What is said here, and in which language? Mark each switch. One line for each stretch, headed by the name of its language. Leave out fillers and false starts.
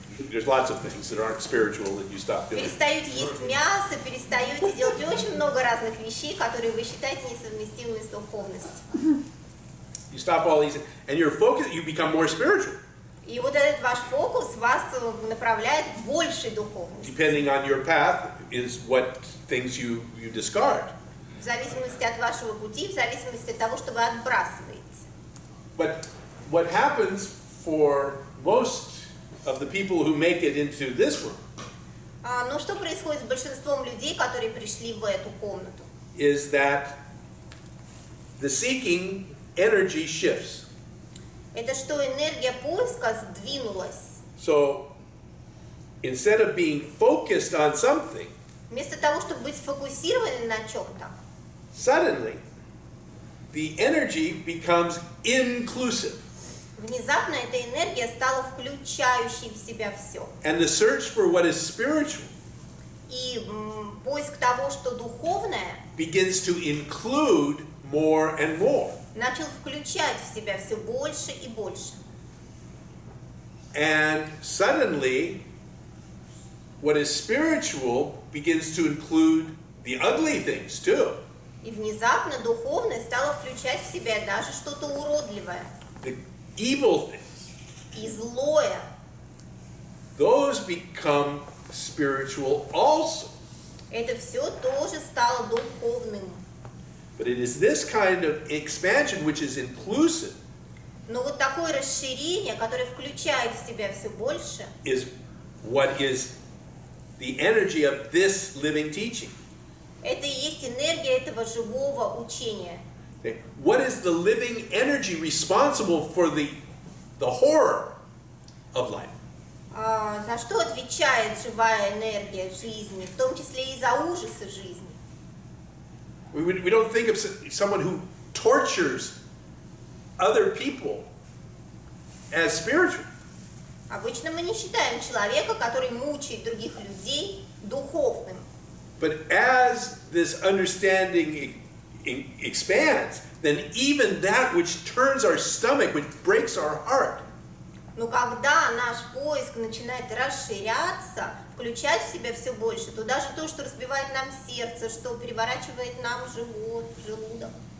English: There's lots of things that aren't spiritual that you stop doing.
Russian: Перестаете есть мясо, перестаете делать очень много разных вещей, которые вы считаете несовместимыми с духовностью.
English: You stop all these, and your focus, you become more spiritual,
Russian: И вот этот ваш фокус вас направляет к большей духовности.
English: depending on your path is what things you discard.
Russian: В зависимости от вашего пути, в зависимости от того, что вы отбрасываете.
English: But what happens for most of the people who make it into this room
Russian: Но что происходит с большинством людей, которые пришли в эту комнату?
English: is that the seeking energy shifts.
Russian: Это что энергия поиска сдвинулась.
English: So instead of being focused on something,
Russian: Вместо того, чтобы быть сфокусированным на чем-то,
English: suddenly the energy becomes inclusive.
Russian: внезапно эта энергия стала включающей в себя все.
English: And the search for what is spiritual
Russian: И поиск того, что духовное,
English: begins to include more and more.
Russian: начал включать в себя все больше и больше.
English: And suddenly, what is spiritual begins to include the ugly things too.
Russian: И внезапно духовное стало включать в себя даже что-то уродливое
English: The evil things.
Russian: и злое.
English: Those become spiritual also.
Russian: Это все тоже стало духовным.
English: But it is this kind of expansion which is inclusive
Russian: Но вот такое расширение, которое включает в себя все больше,
English: is what is the energy of this living teaching.
Russian: это и есть энергия этого живого учения.
English: Okay? What is the living energy responsible for the horror of life?
Russian: За что отвечает живая энергия жизни, в том числе и за ужасы жизни?
English: We don't think of someone who tortures other people as spiritual.
Russian: Обычно мы не считаем человека, который мучает других людей, духовным.
English: But as this understanding expands, then even that which turns our stomach, which breaks our heart,
Russian: Но когда наш поиск начинает расширяться, включать в себя все больше, то даже то, что разбивает нам сердце, что переворачивает нам живот, желудок,